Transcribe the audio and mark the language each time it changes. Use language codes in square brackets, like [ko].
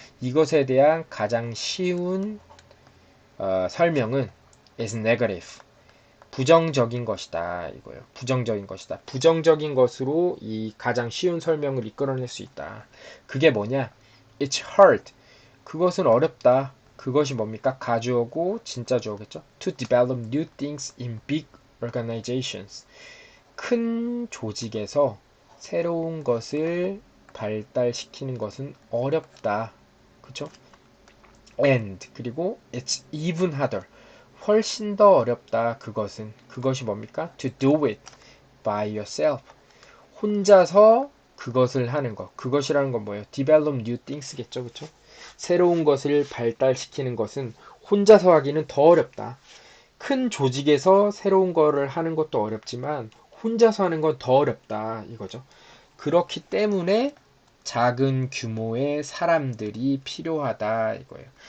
[ko] 이것에 대한 가장 쉬운 설명은 [en] is negative. [ko] 부정적인 것이다, 이거예요. 부정적인 것이다. 부정적인 것으로 이 가장 쉬운 설명을 이끌어낼 수 있다. 그게 뭐냐? [en] It's hard. [ko] 그것은 어렵다. 그것이 뭡니까? 가주어고 진짜 주어겠죠? [en] To develop new things in big organizations. [ko] 큰 조직에서 새로운 것을 발달시키는 것은 어렵다. 그쵸? [en] And [ko] 그리고 [en] it's even harder. [ko] 훨씬 더 어렵다. 그것이 뭡니까? [en] To do it by yourself. [ko] 혼자서 그것을 하는 것. 그것이라는 건 뭐예요? [en] Develop new things겠죠, [ko] 그렇죠? 새로운 것을 발달시키는 것은 혼자서 하기는 더 어렵다. 큰 조직에서 새로운 거를 하는 것도 어렵지만 혼자서 하는 건 더 어렵다, 이거죠. 그렇기 때문에 작은 규모의 사람들이 필요하다, 이거예요.